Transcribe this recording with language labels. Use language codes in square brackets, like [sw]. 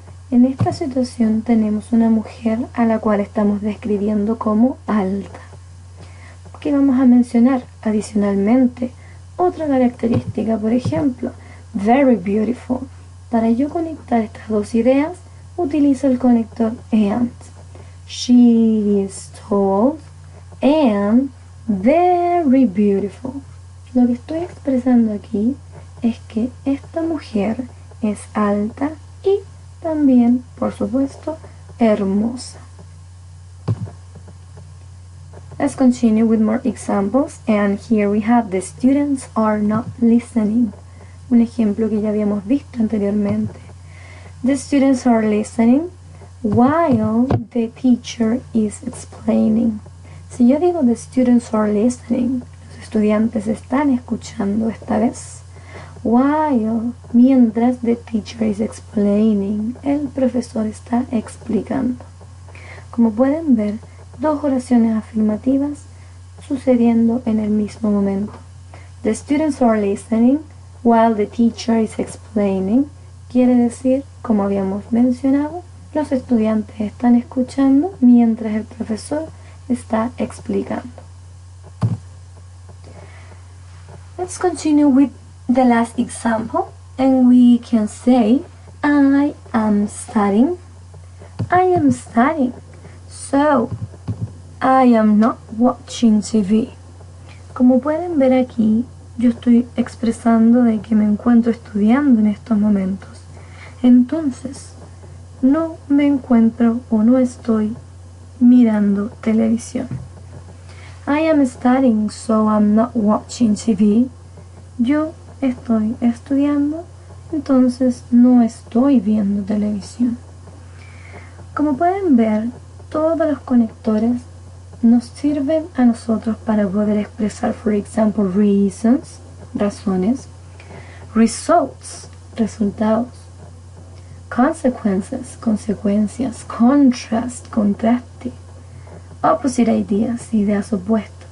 [es] En esta situación tenemos una mujer a la cual estamos describiendo como alta. ¿Qué vamos a mencionar? Adicionalmente, otra característica, por ejemplo, [en] very beautiful. [es] Para yo conectar estas dos ideas, utilizo el conector and. [en] She is tall and very beautiful. [es] Lo que estoy expresando aquí es que esta mujer es alta y también, por supuesto, hermosa. [en] Let's continue with more examples, and here we have the students are not listening. [es] Un ejemplo que ya habíamos visto anteriormente. [en] The students are listening while the teacher is explaining. [es] Si yo digo [en] the students are listening, [es] los estudiantes están escuchando esta vez. While, mientras [en] the teacher is explaining, [es] el profesor está explicando. Como pueden ver, dos oraciones afirmativas sucediendo en el mismo momento. [en] The students are listening while the teacher is explaining. [es] Quiere decir, como habíamos mencionado, los estudiantes están escuchando mientras el profesor está explicando. [en] Let's continue with the last example, and we can say I am studying. I am studying. So, I am not watching TV. [es] Como pueden ver aquí, yo estoy expresando de que me encuentro estudiando en estos momentos. Entonces, no me encuentro o no estoy mirando televisión. [en] I am studying, so I'm not watching TV. [es] Yo estoy estudiando, entonces no estoy viendo televisión. Como pueden ver, todos los conectores nos sirven a nosotros para poder expresar, [en] for example, [es] reasons, razones, results, resultados, consequences, consecuencias, contrast, contraste, opposite ideas, ideas opuestas.